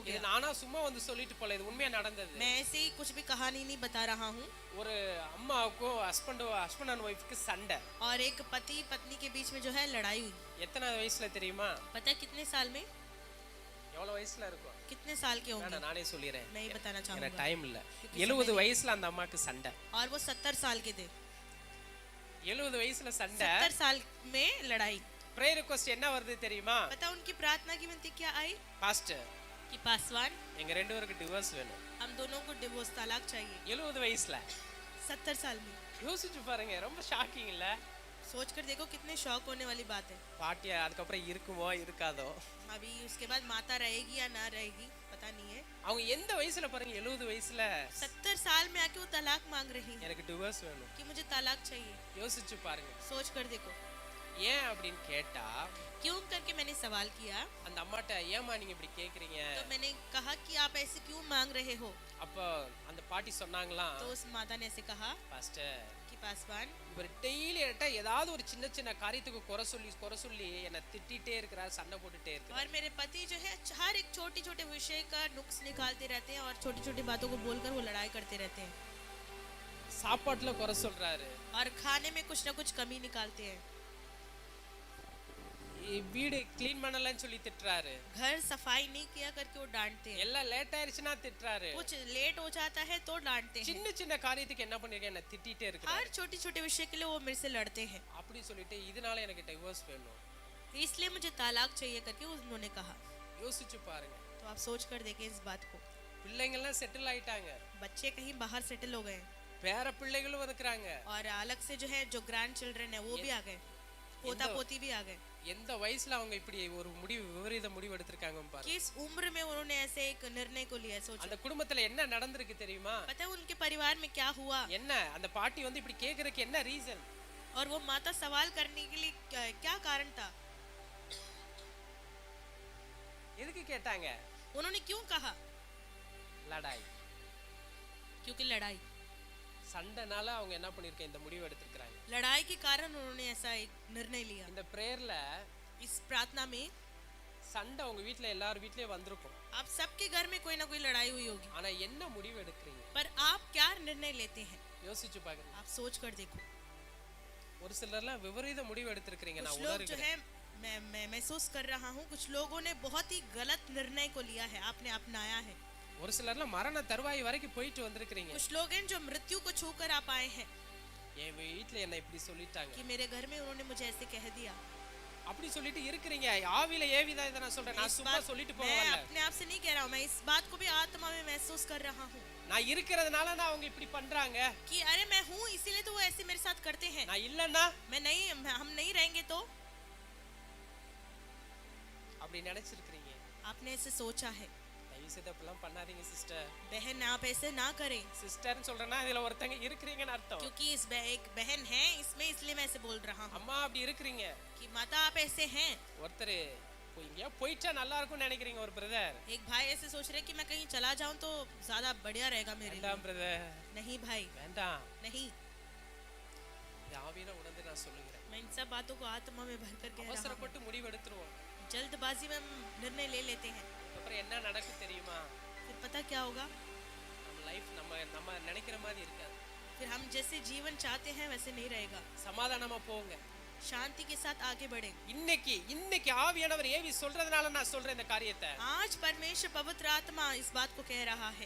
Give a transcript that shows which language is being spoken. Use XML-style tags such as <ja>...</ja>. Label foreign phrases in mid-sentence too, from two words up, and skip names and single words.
<ta>இது</ta> <hi>गया।</hi> <ta>நானா சும்மா வந்து சொல்லிட்டு போல, இது உண்மையா நடந்தது.</ta> <hi>मैं ऐसे ही कुछ भी कहानी नहीं बता रहा हूँ।</hi> <ta>ஒரு அம்மாவுக்கும்</ta> <en>husband and wife</en> <ta>சண்டை.</ta> <hi>और एक पति पत्नी के बीच में जो है लड़ाई हुई।</hi> <ta>எத்தனை வயசுல தெரியுமா?</ta> <hi>पता है कितने साल में?</hi> <ta>எவ்வளவு வயசுல இருக்கும்?</ta> <hi>कितने साल के होंगे?</hi> <ta>நானே சொல்லிடுறேன்,</ta> <hi>मैं ही बताना</hi> <ta>எனக்கு</ta> <hi>चाहूंगा।</hi> <ta>டைம் இல்ல. 70 வயசுல அந்த அம்மாக்கு சண்டை.</ta> <hi>और वो 70 साल के थे।</hi> <ta>70 வயசுல சண்டை.</ta> <hi>70 साल में लड़ाई।</hi> <en>prayer request</en> <ta>என்ன வருது தெரியுமா?</ta> <hi>पता उनकी प्रार्थना की विनती क्या आई?</hi> <ta>பாஸ்டர்,</ta> <hi>कि पासवान</hi> <ta>எங்க ரெண்டு பேருக்கு டிவோர்ஸ் வேணும்.</ta> <hi>हम दोनों को डिवोर्स तलाक चाहिए।</hi> <ta>70 வயசுல</ta> <hi>70 साल में।</hi> <ta>யோசிச்சு பாருங்க, ரொம்ப ஷாக்கிங் இல்ல?</ta> <hi>सोच कर देखो कितने शौक होने वाली बात है।</hi> <ta>பாட்டி அதுக்கப்புறம் இருக்குமோ இருக்காதோ?</ta> <hi>अभी उसके बाद माता रहेगी या ना रहेगी पता नहीं है।</hi> <ta>அவங்க எந்த வயசுல பாருங்க, 70 வயசுல</ta> <hi>70 साल में आके वो तलाक मांग रही है</hi> <ta>எனக்கு டிவோர்ஸ் வேணும்.</ta> <hi>कि मुझे तलाक चाहिए।</hi> <ta>யோசிச்சு பாருங்க.</ta> <hi>सोच कर देखो।</hi> <ta>ஏன் அப்படின்னு கேட்டா,</ta> <hi>क्यों करके मैंने सवाल किया</hi> <ta>அந்த अम्माட்ட ஏமா நீங்க இப்படி கேக்குறீங்க?</ta> <hi>तो मैंने कहा कि आप ऐसे क्यों मांग रहे हो?</hi> <ta>அப்ப அந்த பாட்டி சொன்னாங்களாம்,</ta> <hi>तो उस माता ने ऐसे कहा</hi> <ta>பாஸ்டர்,</ta> <hi>कि पासवान</hi> <ta>இவர் டெய்லி என்கிட்ட ஏதாவது ஒரு சின்ன சின்ன காரியத்துக்கு குறை சொல்லி என்னை திட்டிகிட்டே இருக்கிறார், சண்டை போட்டுட்டே இருக்கிறார்.</ta> <hi>और मेरे पति जो है हर एक छोटे छोटे विषय का नुक्स निकालते रहते हैं और छोटी छोटी बातों को बोलकर वो लड़ाई करते रहते हैं</hi> <ta>சாப்பாட்டுல குறை சொல்றாரு,</ta> <hi>और खाने में कुछ ना कुछ कमी निकालते हैं।</hi> <ta>வீடு க்ளீன் பண்ணலன்னு சொல்லி திட்டுறாரு,</ta> <hi>घर सफाई नहीं किया करके वो डांटते हैं।</hi> <ta>எல்லாம் லேட் ஆயிருச்சுன்னா திட்டுறாரு,</ta> <hi>कुछ लेट हो जाता है तो डांटते हैं।</hi> <ta>சின்ன சின்ன காரியத்துக்கு என்ன பண்ணிருக்கேன், என்ன திட்டிகிட்டே இருக்கிறாரு.</ta> <hi>हर छोटे छोटे विषय के लिए वो मेरे से लड़ते हैं।</hi> <ta>அப்படி சொல்லிட்டு இதனால எனக்கு டிவோர்ஸ் வேணும்.</ta> <hi>इसलिए मुझे तलाक चाहिए करके उन्होंने कहा।</hi> <ta>யோசிச்சு பாருங்க.</ta> <hi>तो आप सोच कर देखें इस बात को।</hi> <ta>பிள்ளைங்கள்லாம் செட்டில் ஆயிட்டாங்க,</ta> <hi>बच्चे कहीं बाहर सेटल हो गए हैं</hi> <ta>பேர பிள்ளைகளும் இருக்கிறாங்க.</ta> <hi>और अलग से जो है जो</hi> <en>grand children</en> <hi>है वो भी आ गए, पोता पोती भी आ गए।</hi> <ta>எந்த வயசுல அவங்க இப்படி ஒரு விபரீத முடிவு எடுத்திருக்காங்க பாருங்க.</ta> <hi>किस उम्र में उन्होंने ऐसे एक निर्णय को लिया? सोचो।</hi> <ta>அந்த குடும்பத்துல என்ன நடந்திருக்கு தெரியுமா?</ta> <hi>पता है उनके परिवार में क्या हुआ?</hi> <ta>என்ன அந்த பாட்டி வந்து இப்படி கேக்குறதுக்கு என்ன ரீசன்?</ta> <hi>और वो माता सवाल करने के लिए क्या कारण था?</hi> <ta>எதுக்கு கேட்டாங்க?</ta> <hi>उन्होंने क्यों कहा?</hi> <ta>லடாய்,</ta> <hi>क्योंकि लड़ाई।</hi> <ta>சண்டைனால அவங்க என்ன பண்ணிருக்காங்க, இந்த முடிவு எடுத்திருக்காங்க.</ta> <hi>लड़ाई के कारण उन्होंने ऐसा एक निर्णय लिया।</hi> <ta>இந்த பிரேயர்ல</ta> <hi>इस प्रार्थना में</hi> <ta>சண்டை உங்க வீட்ல எல்லார் வீட்லயே வந்திருக்கும்.</ta> <hi>आप सबके घर में कोई ना कोई लड़ाई हुई होगी,</hi> <ta>ஆனா என்ன முடிவு எடுக்கிறீங்க?</ta> <hi>पर आप क्या निर्णय लेते हैं?</hi> <ta>யோசிச்சு பாருங்க.</ta> <hi>आप सोच कर देखो।</hi> <ta>ஒரு சிலர்லாம் விபரீத முடிவு எடுத்திருக்கீங்க.</ta> <hi>कुछ</hi> <ta>நான்</ta> <hi>लोग जो</hi> <ta>உணர்கிறேன்.</ta> <hi>है मैं महसूस कर रहा हूँ, कुछ लोगों ने बहुत ही गलत निर्णय को लिया है, आपने अपनाया है।</hi> <ta>ஒரு சிலர்லாம் மரண தருவாய் வரைக்கும் போயிட்டு வந்திருக்கீங்க.</ta> <hi>कुछ लोग हैं जो मृत्यु को छू कर आप आए हैं</hi> <ta>என் வீட்ல என்ன இப்படி சொல்லிட்டாங்க,</ta> <hi>कि मेरे घर में उन्होंने मुझे ऐसे कह दिया।</hi> <ta>அப்படி சொல்லிட்டு இருக்கிறீங்க. ஆவியில ஏவிதா இதை நான் சொல்றேன், நான்</ta> <hi>इस</hi> <ta>சும்மா</ta> <hi>बात</hi> <ta>சொல்லிட்டு</ta> <hi>मैं</hi> <ta>போகல.</ta> <hi>अपने आप से नहीं कह रहा हूँ, मैं इस बात को भी आत्मा में महसूस कर रहा हूँ</hi> <ta>நான் இருக்கிறதுனால தான் அவங்க இப்படி பண்றாங்க.</ta> <hi>कि अरे मैं हूँ इसीलिए तो वो ऐसे मेरे साथ करते हैं।</hi> <ta>நான் இல்லன்னா</ta> <hi>मैं नहीं, हम नहीं रहेंगे तो?</hi> <ta>அப்படி நினைச்சிருக்கீங்க.</ta> <hi>आपने ऐसे सोचा है।</hi> <ta>தயவு செய்து அப்படிலாம் பண்ணாதீங்க சிஸ்டர்.</ta> <hi>बहन आप ऐसे ना करें,</hi> <ta>சிஸ்டர்னு சொல்றேன்னா இதுல ஒருத்தங்க இருக்கிறீங்கன்னு அர்த்தம்.</ta> <hi>क्योंकि एक बहन है इसमें, इसलिए मैं ऐसे बोल रहा हूँ</hi> <ta>அம்மா அப்படி இருக்கிறீங்க.</ta> <hi>कि माता आप ऐसे हैं।</hi> <ta>ஒருத்தர் எங்கேயா போயிட்டா நல்லா இருக்கும்னு நினைக்கிறீங்க. ஒரு பிரதர்,</ta> <hi>एक भाई ऐसे सोच रहे कि मैं कहीं चला जाऊं तो ज्यादा बढ़िया रहेगा मेरे लिए।</hi> <ta>வேண்டாம் பிரதர்,</ta> <hi>नहीं भाई,</hi> <ta>வேண்டாம்.</ta> <hi>नहीं।</hi> <ta>இந்த ஆவியில உணர்ந்து நான் சொல்லுகிறேன்,</ta> <hi>मैं इन सब बातों को आत्मा में भर कर कह रहा हूँ।</hi> <ta>அவசரப்பட்டு முடிவு எடுத்துருவோம்.</ta> <hi>जल्दबाजी में हम निर्णय ले लेते हैं,</hi> <ta>அப்புறம் என்ன நடக்கும் தெரியுமா?</ta> <hi>फिर पता क्या होगा?</hi> <ta>நம்ம லைஃப் நம்ம நினைக்கிற மாதிரி இருக்காது.</ta> <hi>फिर हम जैसे जीवन चाहते हैं वैसे नहीं रहेगा।</hi> <ta>சமாதானமா போங்க.</ta> <hi>शांति के साथ आगे बढ़े।</hi> <ta>இன்னைக்கு ஆவியானவர் ஏவி சொல்றதுனால நான் சொல்றேன் இந்த காரியத்தை.</ta> <hi>आज परमेश्वर पवित्र आत्मा इस बात को कह रहा है</hi>